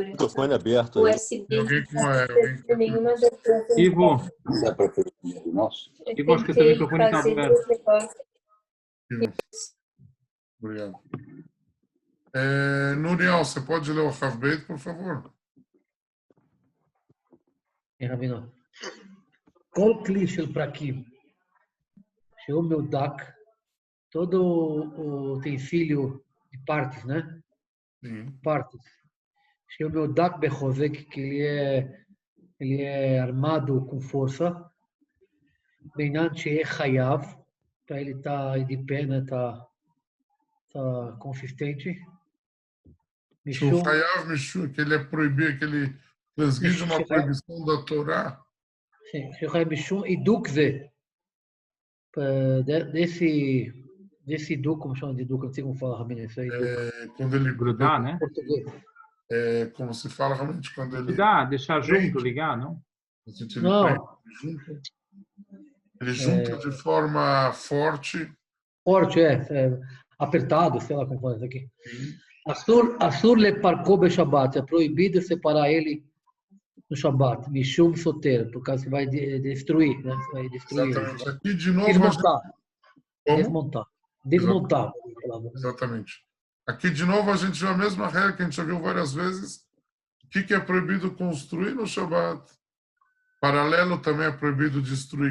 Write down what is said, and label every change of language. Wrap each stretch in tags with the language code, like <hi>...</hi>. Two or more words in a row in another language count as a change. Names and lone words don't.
<pt>microfone aberto. USB. Alguém com Nenhuma das duas. Ivo, Nosso. Ivo, acho que seu microfone está aberto. Obrigado. Nuriel, você pode ler o Half-Beit, por favor?</pt> <he>רבינו. כל כלי של פרקים, שהוא מהודק,</he> <pt>todo o utensílio de partes, né? Sim. Partes.</pt> <he>שהוא מהודק בחוזק,</he> <pt>que ele é armado com força,</pt> <he>בעניין שיהיה חייב,</he> <pt>para ele estar de pé, né? Tá consistente. O</pt> <he>חייב משום,</he> <pt>que ele é proibido, que ele transgride uma proibição da Torá. Sim,</pt> <he>חייב משום</he> <pt>e Dukze. Desse Duk, como chama de Duk, não sei como fala, Rabino, isso aí. Quando ele Grudar, né? Como se fala realmente quando ele... Grudar, deixar junto, ligar, não? Não. Ele junta de forma forte. Forte, apertado, sei lá como fala isso aqui.</pt> <he>אסור לפרקו בשבת,</he> <pt>é proibido separar ele no Shabbat,</pt> <he>משום סותר,</he> <pt>por causa que vai destruir, né? Vai destruir. Exatamente. Aqui de novo desmontar. Exatamente. Aqui de novo a gente vê a mesma regra que a gente já viu várias vezes. O que é proibido construir no Shabbat? Paralelo também é proibido destruir.</pt>